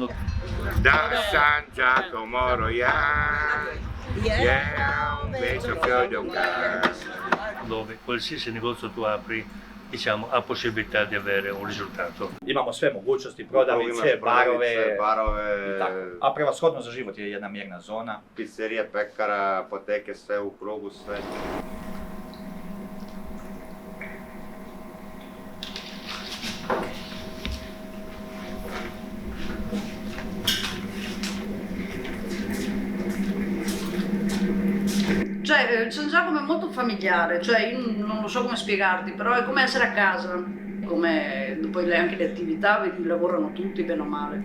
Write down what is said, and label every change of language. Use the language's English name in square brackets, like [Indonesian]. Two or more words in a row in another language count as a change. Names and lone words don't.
[Italian] Da San Giacomo Roiano, yeah, un bacio fiore d'un gas. Dove qualsiasi negozio tu apri, diciamo, ha possibilità di avere un risultato. [Serbian] Imamo sve mogućnosti, prodavnice, barove, tako. A prevashodno za život je jedna mirna zona. Pizzerija, pekara, apoteke, sve u krugu, sve. [Italian] Cioè, San Giacomo è molto familiare, cioè io non lo so come spiegarti, però è come essere a casa, come poi anche le attività, vedi, lavorano tutti bene o male.